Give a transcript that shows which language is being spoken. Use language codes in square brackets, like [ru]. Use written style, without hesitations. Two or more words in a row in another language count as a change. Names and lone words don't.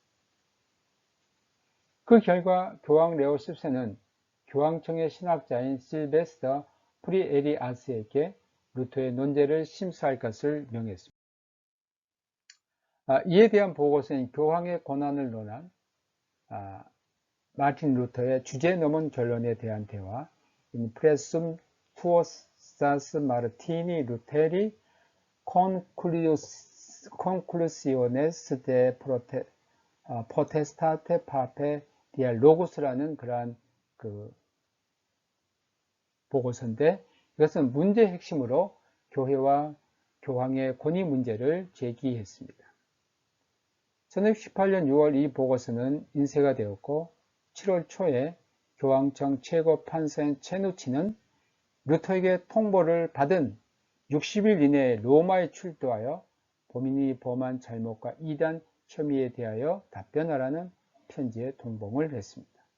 [ko] 그 결과 교황 레오 10세는 교황청의 신학자인 실베스터 프리에리아스에게 루터의 논제를 심사할 것을 명했습니다. 이에 대한 보고서인 교황의 권한을 논한 마틴 루터의 주제 넘은 결론에 대한 대화 [la] Impressum tuosas Martini Lutheri conclusiones de potestate papae dialogus. [ko] 라는 그러한 보고서인데 이것은 문제의 핵심으로 교회와 교황의 권위 문제를 제기했습니다. 1618년 6월 이 보고서는 인쇄가 되었고 7월 초에 교황청 최고 판사인 체누치는 루터에게 통보를 받은 60일 이내에 로마에 출두하여 범인이 범한 잘못과 이단 혐의에 대하여 답변하라는 편지에 동봉을 했습니다.